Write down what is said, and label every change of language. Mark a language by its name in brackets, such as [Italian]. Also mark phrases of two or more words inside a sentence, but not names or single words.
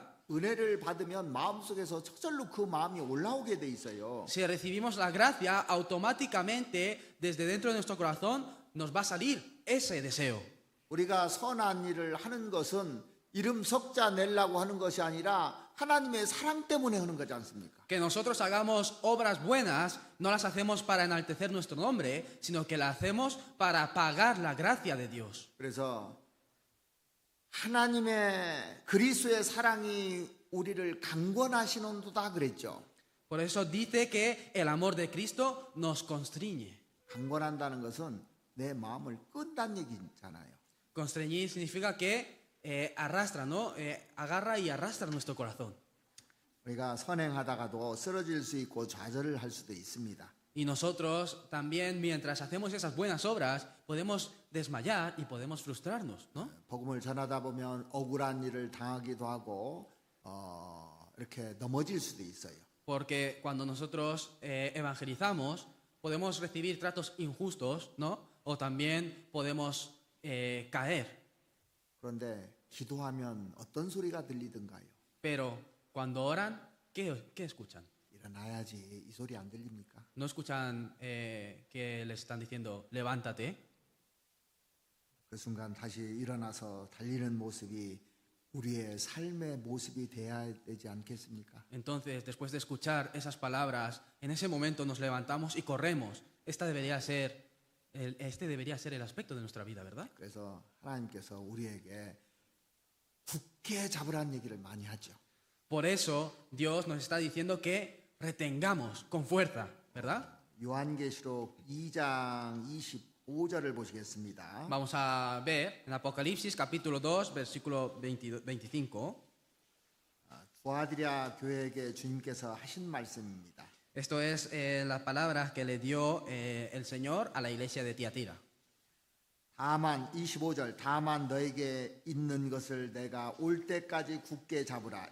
[Korean] 은혜를 받으면 마음속에서 저절로 그 마음이 올라오게 돼 있어요. [Spanish] Si recibimos la gracia, automáticamente desde dentro de nuestro corazón nos va a salir ese deseo. [Korean] 우리가 선한 일을 하는 것은 이름 석자 내려고 하는 것이 아니라 하나님의 사랑 때문에 하는 거지 않습니까? [Spanish] Que nosotros hagamos obras buenas no las hacemos para enaltecer nuestro nombre, sino que las hacemos para pagar la gracia de Dios. [Korean] 그래서 하나님의 그리스도의 사랑이 우리를 강권하시는도다 그랬죠. [Spanish] Por eso dice que el amor de Cristo nos constriñe. [Korean] 강권한다는 것은 내 마음을 끈다는 얘기잖아요. [Spanish] Constreñir significa que arrastra, ¿no? Agarra y arrastra nuestro corazón. [Korean] 우리가 선행하다가도 쓰러질 수 있고 좌절을 할 수도 있습니다. [Spanish] Y nosotros también, mientras hacemos esas buenas obras, podemos desmayar y podemos frustrarnos, ¿no? [Korean] 복음을 전하다 보면 억울한 일을 당하기도 하고 이렇게 넘어질 수도 있어요. [Spanish] Porque cuando nosotros evangelizamos, podemos recibir tratos injustos, ¿no? O también podemos caer. [Korean] 그런데 기도하면 어떤 소리가 들리던가요? [Spanish] Pero cuando oran, ¿qué escuchan? [Korean] 일어나야지 이 소리 안 들립니까? [Spanish] ¿No escuchan que les están diciendo, levántate? [Korean] 그 순간 다시 일어나서 달리는 모습이 우리의 삶의 모습이 돼야 되지 않겠습니까? [Spanish] Entonces, después de escuchar esas palabras, en ese momento nos levantamos y corremos. Este debería ser el aspecto de nuestra vida, ¿verdad? [Korean] 그래서 하나님께서 우리에게 굳게 잡으라는 얘기를 많이 하죠. [Spanish] Por eso Dios nos está diciendo que retengamos con fuerza, ¿verdad? [Korean] 요한계시록 2장 25절을 보시겠습니다. [Spanish] Vamos a ver en Apocalipsis capítulo 2, versículo 25. [Korean] 두아디라 교회에게 주님께서 하신 말씀입니다. [Spanish] Esto es las palabras que le dio el Señor a la iglesia de Tiatira. [Korean] 다만 25절 다만 너에게 있는 것을 내가 올 때까지 굳게 잡으라.